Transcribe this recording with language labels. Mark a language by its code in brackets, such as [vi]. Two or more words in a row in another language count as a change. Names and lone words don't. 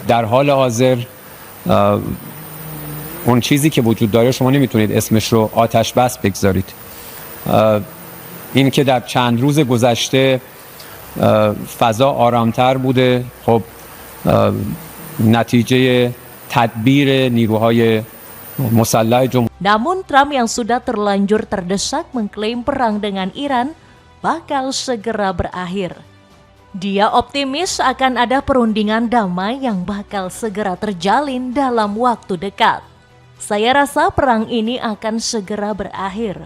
[fa] در حال حاضر اون چیزی که وجود داره شما نمیتونید اسمش رو آتش بس بگذارید. این که در چند روز گذشته فضا آرامتر بوده، خب نتیجه تدبیر نیروهای مسلح جمهوری. [id] Namun Trump yang sudah terlanjur terdesak mengklaim perang dengan Iran bakal segera berakhir. Dia optimis akan ada perundingan damai yang bakal segera terjalin dalam waktu dekat. Saya rasa perang ini akan segera berakhir.